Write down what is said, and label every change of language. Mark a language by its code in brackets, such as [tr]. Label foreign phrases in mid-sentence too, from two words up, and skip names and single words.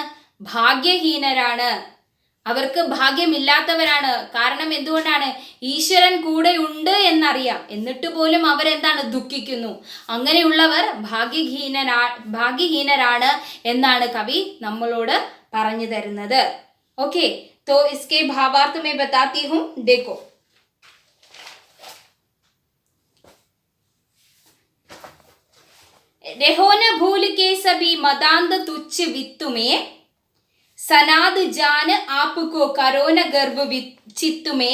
[ml] ഭാഗ്യഹീനരാണ്, അവർക്ക് ഭാഗ്യമില്ലാത്തവരാണ്. കാരണം എന്തുകൊണ്ടാണ്? ഈശ്വരൻ കൂടെ ഉണ്ട് എന്നറിയാം, എന്നിട്ട് പോലും അവരെന്താണ്? ദുഃഖിക്കുന്നു. അങ്ങനെയുള്ളവർ ഭാഗ്യഹീനരാണ് എന്നാണ് കവി നമ്മളോട് പറഞ്ഞു തരുന്നത്. ഓക്കെ, [hi] तो इसके भावार्थ में बताती हूँ, देखो. रहो न भूल के सभी मदांध तुच्छ वित्त में, सनाद जान आपको करो न गर्व चित्त में.